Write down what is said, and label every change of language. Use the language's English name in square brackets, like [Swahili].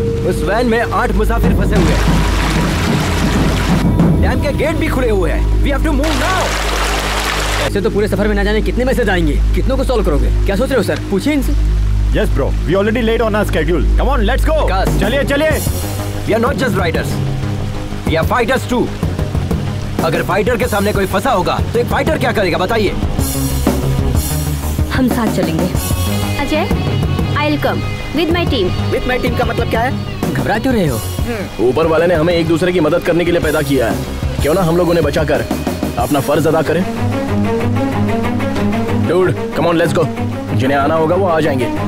[Hindi] उस van van में 8 मुसाफिर फंसे हुए हैं। डैम के गेट भी खुले हुए हैं। [English] We have to move now. [Hindi] ऐसे तो पूरे सफर में ना जाने कितने मैसेज आएंगे, कितनों को सॉल्व करोगे? क्या सोच रहे हो सर? पूछिए इनसे। [English] Yes bro, we already late on our schedule. Come on, let's go. [Hindi] चलिए चलिए। [English] We are not just riders. We are fighters too. [Hindi] अगर फाइटर के सामने कोई फंसा होगा तो एक फाइटर क्या करेगा बताइए? हम साथ चलेंगे। [English] Ajay, I'll come with my team. With my team [Hindi] का मतलब क्या है? घबरा क्यों रहे हो? ऊपर वाले ने हमें एक दूसरे की मदद करने के लिए पैदा किया है। क्यों ना हम लोग उन्हें बचाकर अपना फर्ज अदा करें? [English] Dude, come on, let's go. [Hindi] जिन्हें आना होगा वो आ जाएंगे।